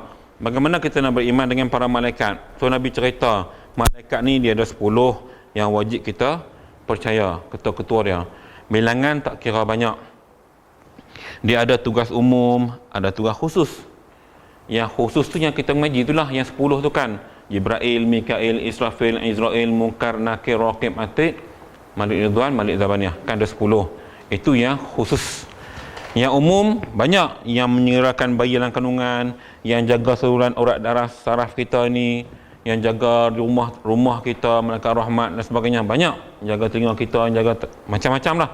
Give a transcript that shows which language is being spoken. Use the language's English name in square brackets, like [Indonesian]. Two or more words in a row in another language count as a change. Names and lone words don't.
[Malay] Bagaimana kita nak beriman dengan para malaikat? So Nabi cerita, malaikat ni dia ada 10 yang wajib kita percaya, ketua-ketua dia. Bilangan tak kira banyak. Dia ada tugas umum, ada tugas khusus. Yang khusus tu yang kita mengaji itulah, yang 10 tu kan. Jibril, Mikail, Israfil, Izrail, Munkar, Nakir, Raqib, Atid, Malik Ridwan, Malik Zabaniyah. Kan ada 10. Itu yang khusus. Yang umum banyak, yang menyerahkan bayi dalam kandungan, yang jaga saluran urat darah saraf kita ni, yang jaga rumah kita, malaikat rahmat dan sebagainya, banyak. Jaga telinga kita, jaga macam-macam lah.